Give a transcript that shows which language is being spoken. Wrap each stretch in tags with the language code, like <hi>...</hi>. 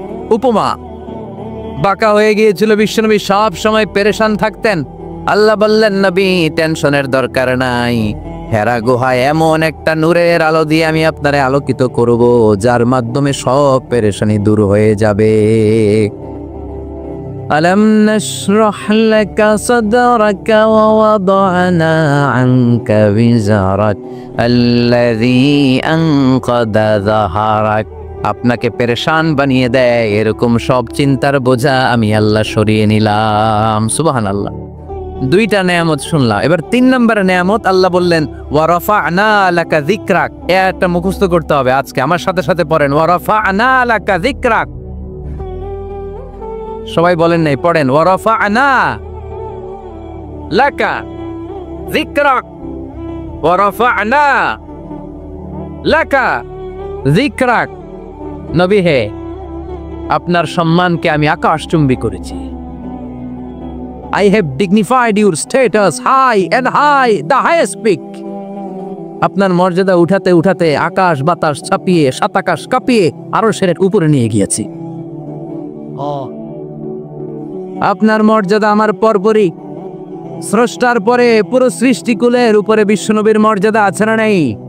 <bn>উপমা বাঁকা হয়ে গিয়েছিল। বিশ্বনবী সব সময় পেরেশান থাকতেন। আল্লাহ বললেন, নবী টেনশনের দরকার নাই। হেরা গুহায় এমন একটা নূরের আলো দিয়ে আমি আপনারে আলোকিত করব, যার মাধ্যমে সব পেরেশানি দূর হয়ে যাবে।</bn> <ar>ألم نشرح لك صدرك ووضعنا عنك وزرك الذي أنقض ظهرك।</ar> <bn>আপনাকে পেরেশান বানিয়ে দেয়, এরকম সব চিন্তার বোঝা আমি আল্লাহ সরিয়ে নিলাম। সুবহানাল্লাহ। দুইটা নেয়ামত শুনলাম, এবার 3 নম্বর নেয়ামত আল্লাহ বললেন</bn> <ar>ওয়া রাফা'না লাকা যিকরাক।</ar> <bn>এটা মুখস্থ করতে হবে আজকে, আমার সাথে সাথে পড়েন</bn> <ar>ওয়া রাফা'না লাকা যিকরাক।</ar> <bn>সবাই বলেন নাই, পড়েন</bn> <ar>ওয়া রাফা'না লাকা যিকরাক,</ar> <bn>ওয়া রাফা'না লাকা যিকরাক। নবী হে, আপনার সম্মানকে আমি আকাশচুম্বী করেছি।</bn> <en>I have dignified your status high and high, the highest peak.</en> <bn>আপনার মর্যাদা উঠাতে উঠাতে আকাশ বাতাস ছাপিয়ে, সাত আকাশ কাঁপিয়ে আরশের উপরে নিয়ে গিয়েছি। আপনার মর্যাদা আমার পরপরই, স্রষ্টার পরে পুরো সৃষ্টিকুলের উপরে বিশ্বনবীর মর্যাদা আছে না নেই?</bn>